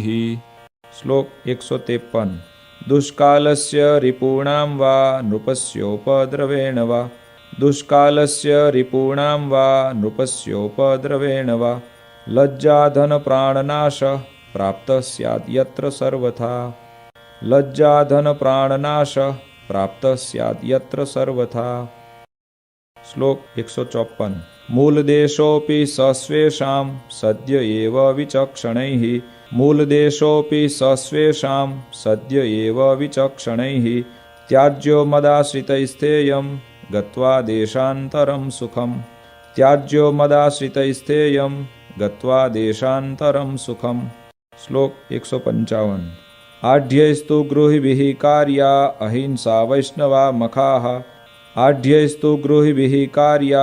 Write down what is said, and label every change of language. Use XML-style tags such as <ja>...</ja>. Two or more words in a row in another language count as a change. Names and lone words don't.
<sa>શ્લોક 153 દુષ્કાલસ્ય રિપૂણાં વા નૃપસ્યોપદ્રવેણ વા દુષ્કાલસ્ય રિપૂણાં વા નૃપસ્યોપદ્રવેણ વા લજ્જાધન પ્રાણનાશ પ્રાપ્ત સ્યાદ યત્ર સર્વથા લજ્જાધન પ્રાણનાશ પ્રાપ્ત સ્યાદ યત્ર સર્વથા। શ્લોક 154 મૂલદેશોપી સસ્વેષાં સદ્ય એવ વિચક્ષણૈઃ મૂલદેશોપી સસ્વેષાં સદ્ય એવ વિચક્ષણૈઃ ત્યાજ્યો મદાશ્રિતૈસ્થેયં गत्वा देशान्तरं सुखम् त्याज्यो मदाश्रितैस्तेयं गत्वा देशान्तरं सुखम् श्लोक 155 आढ्यैस्तु गृहिभिः कार्या अहिंसा वैष्णवा मखाः आढ्यैस्तु गृहिभिः कार्या</sa>